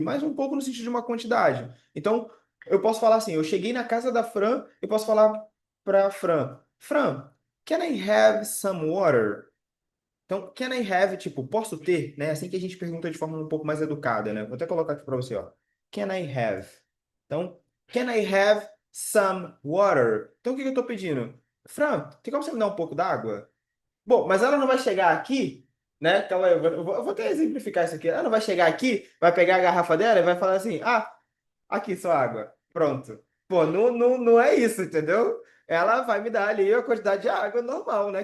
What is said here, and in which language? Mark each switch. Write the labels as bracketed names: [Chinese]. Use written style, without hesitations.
[Portuguese] Mas um pouco no sentido de uma quantidade. Então, eu posso falar assim, eu cheguei na casa da Fran, eu posso falar para Fran, Fran, [English] can I have some water? [Portuguese] Então, [English] can I have, [Portuguese] tipo, posso ter, né? Assim que a gente pergunta de forma um pouco mais educada, né? Vou até colocar aqui para você, ó. [English] Can I have? [Portuguese] Então, [English] can I have some water? [Portuguese] Então, o que que eu tô pedindo? Fran, tem como você me dar um pouco d'água? Bom, mas ela não vai chegar aqui, né? Calma aí, eu vou até exemplificar isso aqui. Ela não vai chegar aqui, vai pegar a garrafa dela e vai falar assim: ah, aqui sua água. Pronto. Pô, não é isso, entendeu? Ela vai me dar ali a quantidade de água normal, né?